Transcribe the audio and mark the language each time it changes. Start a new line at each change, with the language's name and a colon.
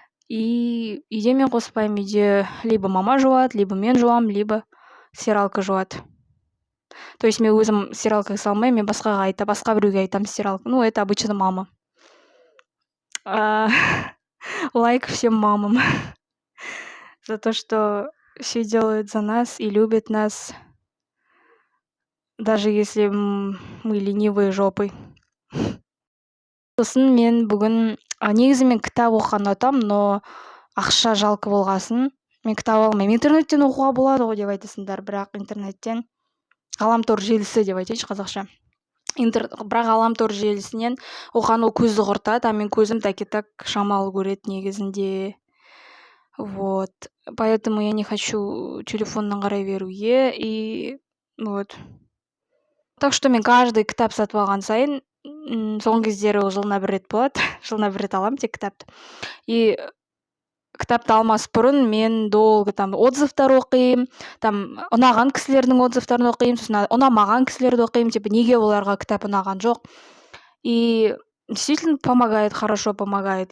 Kazakh: И үйде мен қоспаймын, үйде
Russian: либо мама
Kazakh: жуады,
Russian: либо
Kazakh: мен жуамын, либо стиралка жуады. То есть мен өзім стиралкаға салмаймын, мен басқа біреуге айтамын стиралка.
Russian: Это обычно мама. Лайк всем мамам за то, что все делают за нас и любят нас, даже если мы ленивые жопой.
Kazakh: Сосын мен бүгін негізі мен кітап оқыған ұнатамын, но ақша жалко болғасын мен кітап алмаймын. Интернеттен оқуға болады ғой деп айтасыңдар, бірақ интернеттен ғаламтор желісі деп айтайыншы қазақша. Бірақ ғаламтор желісінен оқыған ол көзді құртады, а мен көзім
Russian: так
Kazakh: шамалы көреді негізінде.
Russian: Вот. Поэтому я не хочу
Kazakh: телефоннан қарай беруге.
Russian: И вот. Так что
Kazakh: мен
Russian: каждый
Kazakh: кітап сатып алған сайын, соңғы кездері жылына 1 рет болады. Жылына 1 рет аламын тек кітапты. И кітапты алмас бұрын мен
Russian: долго там
Kazakh: отзывтар оқимын, там ұнаған кісілердің отзывтарын оқимын, сосын ұнамаған кісілерді оқимын,
Russian: типа
Kazakh: неге оларға кітап ұнаған жоқ.
Russian: И действительно помогает, хорошо помогает.